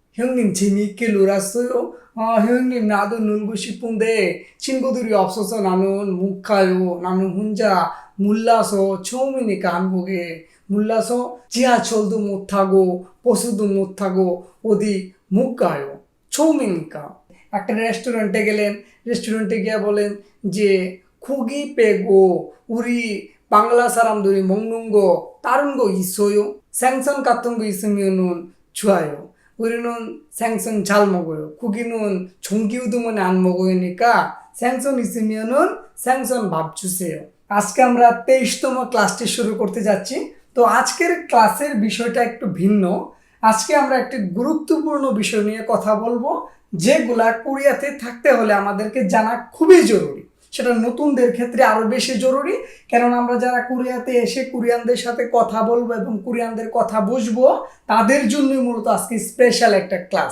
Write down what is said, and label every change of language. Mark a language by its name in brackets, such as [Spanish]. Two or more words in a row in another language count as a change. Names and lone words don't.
[Korean] 형님 재미있게 놀았어요? 아, 형님 나도 놀고 싶은데 친구들이 없어서 나는 못 가요. 나는 혼자 몰라서 처음이니까 한국에 몰라서 지하철도 못 타고 버스도 못 타고 어디 못 가요. 처음이니까. [Bangla] একটা রেস্টুরেন্টে গেলেন, রেস্টুরেন্টে গিয়ে বলেন যে [Korean] 고기 빼고 우리 방글라 사람들이 먹는 거 다른 거 있어요? 생선 같은 거 있으면은 좋아요. 우리는 생선 잘 먹어요. 고기는 종기우 때문에 안 먹으니까 생선 있으면은 생선 밥 주세요. [Bangla] আজকে আমরা 23তম ক্লাসটি শুরু করতে যাচ্ছি। তো আজকের ক্লাসের বিষয়টা একটু ভিন্ন। আজকে আমরা একটি গুরুত্বপূর্ণ বিষয় নিয়ে কথা বলবো, যেগুলা কোরিয়াতে থাকতে হলে আমাদেরকে জানা খুবই জরুরি। সেটা নতুনদের ক্ষেত্রে আরো বেশি জরুরি, কারণ আমরা যারা কোরিয়াতে এসে কোরিয়ানদের সাথে কথা বলবো এবং কোরিয়ানদের কথা বুঝবো, তাদের জন্যই মূলত আজকে স্পেশাল একটা ক্লাস।